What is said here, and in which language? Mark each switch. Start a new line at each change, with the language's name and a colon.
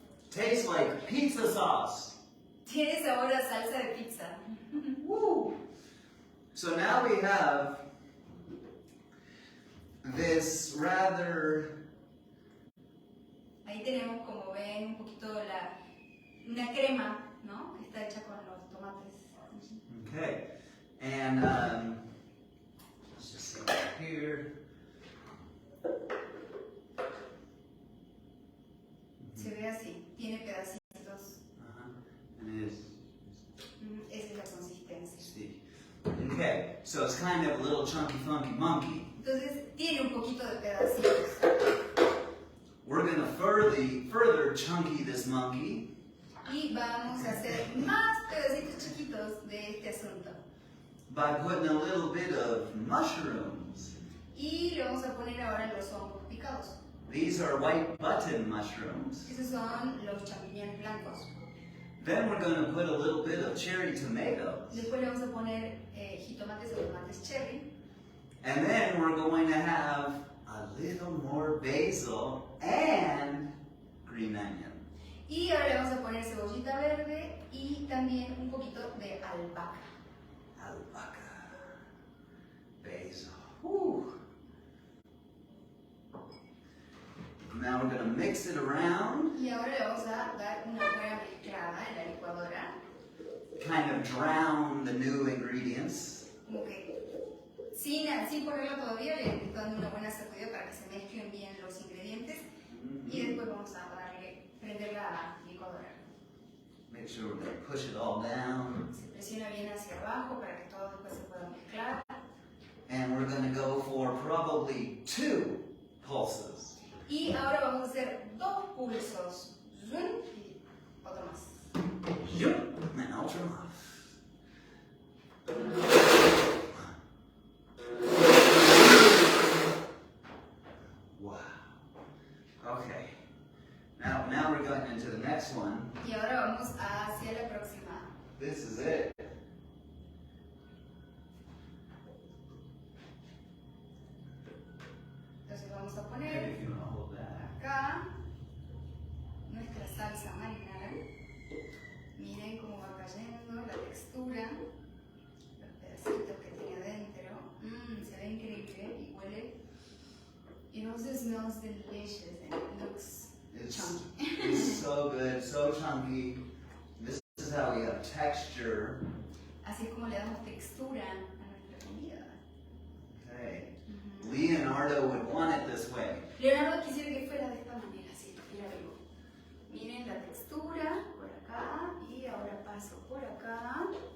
English: Tastes like pizza sauce.
Spanish: Tiene sabor a salsa de pizza. Woo.
English: So now we have this rather...
Spanish: Ahí tenemos, como ven, un poquito una crema, ¿no? Que está hecha con los tomates.
English: Okay. And let's just see here.
Spanish: Se ve así, tiene pedacitos.
English: And it is.
Spanish: Esa es la consistencia.
English: See. Okay, so it's kind of a little chunky, funky monkey.
Spanish: Entonces tiene un poquito de pedacitos.
English: We're going to further chunky this monkey.
Spanish: Y vamos a hacer más pedacitos chiquitos de este asunto.
English: By putting a little bit of mushrooms.
Spanish: Y le vamos a poner ahora los hongos picados.
English: These are white button mushrooms.
Spanish: Esos son los champiñones blancos.
English: Then we're going to put a little bit of cherry tomatoes.
Spanish: Después le vamos a poner jitomates o tomates cherry.
English: And then we're going to have a little more basil and green onion.
Spanish: Y ahora le vamos a poner cebollita verde y también un poquito de albahaca. Albahaca. Basil. Woo.
English: Now we're going to mix it around.
Spanish: Y ahora le vamos a dar una buena mezclada en la licuadora.
English: Kind of drown the new ingredients.
Spanish: Como que sin ponerlo todavía, le estoy dando una buena sacudida para que se mezclen bien los ingredientes. Y después vamos a prender la licuadora.
English: Make sure we're going to push it all down.
Spanish: Se presiona bien hacia abajo para que todo después se pueda mezclar.
English: And we're going to go for probably 2 pulses.
Spanish: Y ahora vamos a hacer 2 pulsos. Zoom y otro más.
English: Yep, and ultra off. Wow. Okay. Now we're going into the next one.
Spanish: Y ahora vamos hacia la próxima.
English: This is it.
Spanish: Entonces vamos a
English: Maybe
Spanish: poner
English: if you want to hold that.
Spanish: acá nuestra salsa marinara. Miren cómo va cayendo la textura, los pedacitos que tiene adentro. Se ve increíble y huele.
English: It also smells delicious and it looks chunky. It's so good, so chunky. This is how we have texture.
Spanish: Así es como le damos textura a nuestra comida.
English: Okay. Leonardo would want it this way.
Spanish: Leonardo quisiera que fuera de esta manera, así, míralo. Miren la textura por acá y ahora paso por acá.